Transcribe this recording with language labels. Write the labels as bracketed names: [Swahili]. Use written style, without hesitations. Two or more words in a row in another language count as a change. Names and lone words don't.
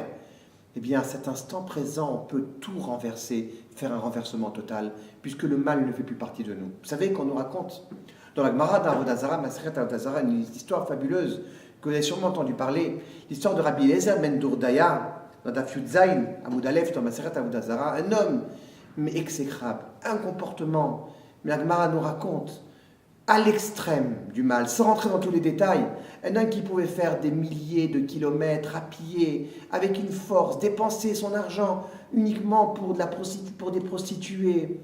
[French] Eh bien à cet instant présent, on peut tout renverser, faire un renversement total, puisque le mal ne fait plus partie de nous. Vous savez qu'on nous raconte dans la Gemara d'Avodah Zarah, Masechet Avodah Zarah, une histoire fabuleuse que vous avez sûrement entendu parler, l'histoire de Rabbi Eliezer ben Dourdaya, dans Daf Yud Zayin, Amud Aleph, dans Masechet Avodah Zarah, un homme, mais exécrable, un comportement, mais la Gemara nous raconte, à l'extrême du mal, sans rentrer dans tous les détails, un homme qui pouvait faire des milliers de kilomètres à pied, avec une force, dépenser son argent uniquement pour des prostituées.